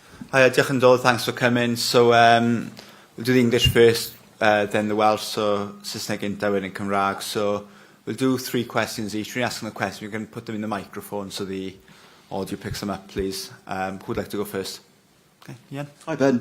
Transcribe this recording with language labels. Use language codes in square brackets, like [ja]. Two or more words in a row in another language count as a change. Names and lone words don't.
[cy] Hi, diolch yn dod, [en] thanks for coming. So we'll do the English first, then the Welsh, so [cy] Saesneg gyntaf, wedyn Cymraeg. [en] So we'll do 3 questions each. When you're asking the question, you can put them in the microphone so the audio picks them up, please. Who would like to go first? Okay, Ian. Hi, Ben.